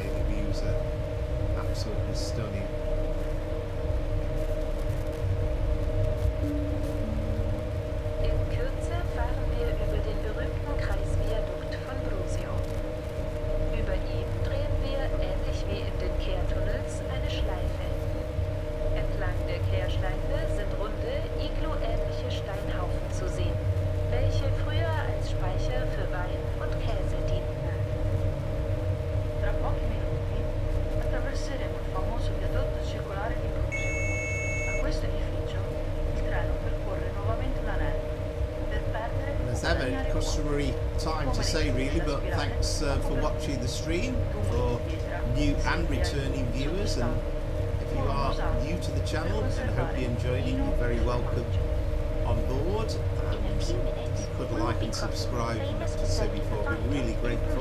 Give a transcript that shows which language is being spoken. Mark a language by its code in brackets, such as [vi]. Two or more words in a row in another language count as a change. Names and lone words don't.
[en] The views are absolutely stunning. [de] In Kürze fahren wir über den berühmten Kreisviadukt von Brusio. Über ihm drehen wir, ähnlich wie in den Kehrtunnels, eine Schleife. Entlang der Kehrschleife sind runde, iglu-ähnliche Steinhaufen zu sehen, welche früher als Speicher für Wein und Käse dienten. [it] Tra pochi minuti attraverseremo il famoso viadotto circolare di Brusio. A questo edificio il treno percorre nuovamente l'anello per perdere [en] As ever, customary time to say really, but thanks for watching the stream for new and returning viewers, and if you are new to the channel and I hope you're enjoying it, you're very welcome on board, and if you could like and subscribe, as I said before, we're really grateful.